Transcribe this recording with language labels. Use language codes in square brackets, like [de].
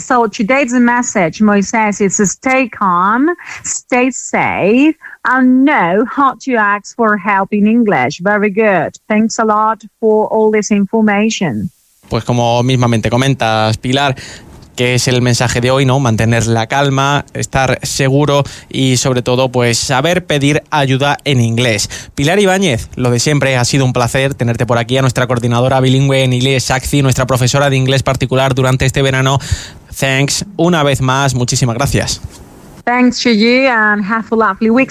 [en] So today's message, Moisés, is to stay calm, stay safe, and know how to ask for help in English. Very good. Thanks a lot for all this information. [es] Pues como mismamente comentas, Pilar, que es el mensaje de hoy, ¿no? Mantener la calma, estar seguro y sobre todo pues saber pedir ayuda en inglés. Pilar Ibáñez, lo de siempre, ha sido un placer tenerte por aquí, a nuestra coordinadora bilingüe en inglés, Saxi, nuestra profesora de inglés particular durante este verano. Thanks una vez más, muchísimas gracias. [en] Thanks to you and have a lovely week.